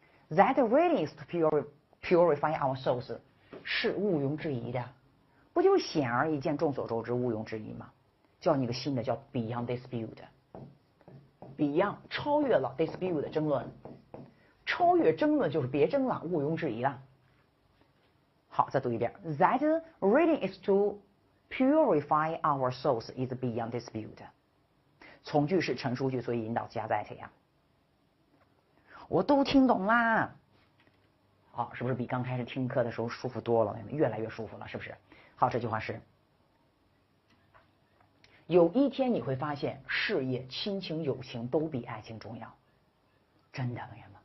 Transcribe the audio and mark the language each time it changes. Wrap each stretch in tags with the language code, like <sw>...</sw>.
<en>That reading is to purify our souls</en> <zh>是毋庸置疑的，不就是显而易见、众所周知、毋庸置疑吗？叫你个新的叫 Beyond Dispute。Beyond 超越了 dispute 争论。超越争论就是别争了，毋庸置疑了。好，再读一遍。</zh> <en>That reading is to purify our souls is beyond dispute。</en> <zh>从句是陈述句，所以引导加 that 呀。我都听懂啦。好，是不是比刚开始听课的时候舒服多了？越来越舒服了，是不是？好，这句话是：有一天你会发现，事业、亲情、友情都比爱情重要。真的，朋友们。</zh>